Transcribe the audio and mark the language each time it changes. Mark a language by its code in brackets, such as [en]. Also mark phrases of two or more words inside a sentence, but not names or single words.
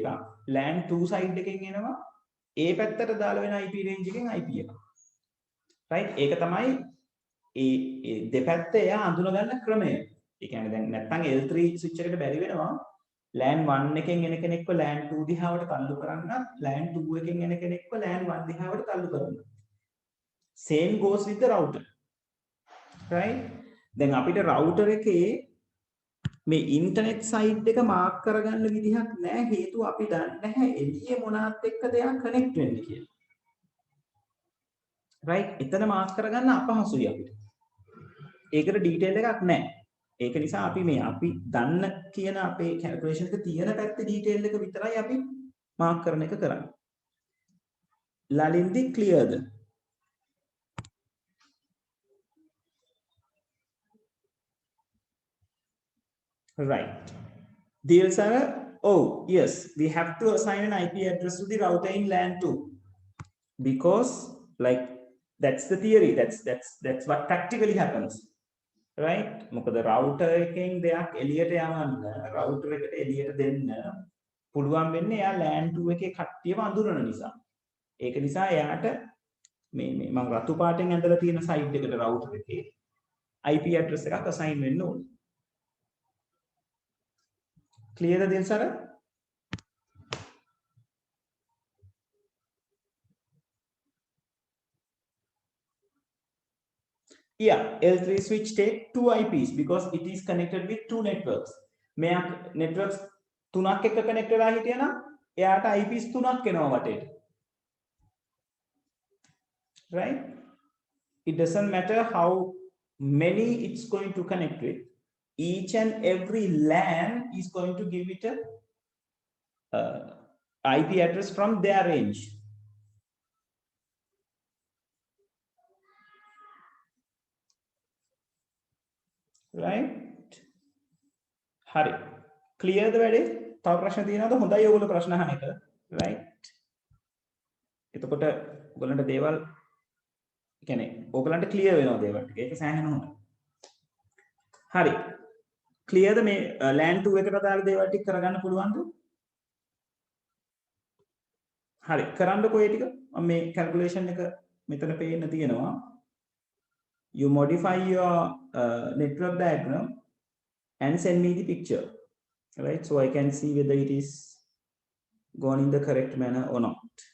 [si] LAN 2 side එකෙන් එනවා ඒ පැත්තට අදාළ වෙන [en] IP range [si] එකෙන් IP එකක්. right ඒක තමයි ඒ දෙපැත්ත එයා අඳුන ගන්න ක්‍රමය. ඒ කියන්නේ දැන් නැත්තම් [en] L3 switch [si] එකට බැරි වෙනවා LAN 1 එකෙන් එන කෙනෙක්ව LAN 2 දිහාවට තල්ලු කරන්නත් LAN 2 එකෙන් එන කෙනෙක්ව LAN 1 දිහාවට තල්ලු කරන්න. [en] Same goes with the router. [si] right දැන් අපිට router එකේ මේ [en] internet site [si] එක මාක් කරගන්න විදිහක් නැහැ හේතුව අපි දන්නේ නැහැ එළියේ මොනවත් එක්කද එයා කනෙක්ට් වෙන්නේ කියලා. right එතන මාක් කරගන්න අපහසුයි අපිට. ඒකට ඩීටේල් එකක් නැහැ. ඒක නිසා අපි දන්න කියන අපේ කැල්කියුලේෂන් එක තියෙන පැත්තේ ඩීටේල් එක විතරයි අපි මාක් කරන එක කරන්නේ. ලලින්දි ක්ලියර්ද? right. [en] Dear Sarah, oh yes, we have to assign an IP address to the router in LAN 2 because like that's the theory. That's what practically happens. [si] right මොකද router එකෙන් දෙයක් එළියට යවන්න router එකට එළියට දෙන්න පුළුවන් වෙන්නේ එයා LAN 2 එකේ කට්ටියව අඳුරන නිසා. ඒක නිසා එයාට මේ මම රතු පාටෙන් ඇඳලා තියෙන සයිඩ් එකට router එකේ [en] IP address [si] එකක් assign වෙන්න ඕනේ. clear ද දෙල්සර? [en] Yeah, L3 switch take two IPs because it is connected with two networks. [si] මෙයා networks තුනක් එක්ක connect වෙලා හිටියනම් එයාට IPs තුනක් එනවා වටේට. [en] right it doesn't matter how many it's going to connect with, each and every LAN is going to give it a IP address from their range. [si] right හරි clear ද වැඩේ? තව ප්‍රශ්න තියෙනවද? හොඳයි ඔයගොල්ලෝ ප්‍රශ්න අහන එක. right එතකොට ඔයගොල්ලන්ට දේවල් කියන්නේ ඔයගොල්ලන්ට ක්ලියර් වෙනවා දේවල් ටික. ඒක සෑහෙන හොඳයි. හරි. ක්ලියර්ද මේ LAN 2 එකට දාලා දේවල් ටික කරගන්න පුළුවන්ද? හරි. කරන්නකෝ ඒ ටික. මම මේ කැල්කියුලේෂන් එක මෙතන පේන්න තියෙනවා. [en] You modify your network diagram and send me the picture. Right? So I can see whether it is gone in the correct manner or not.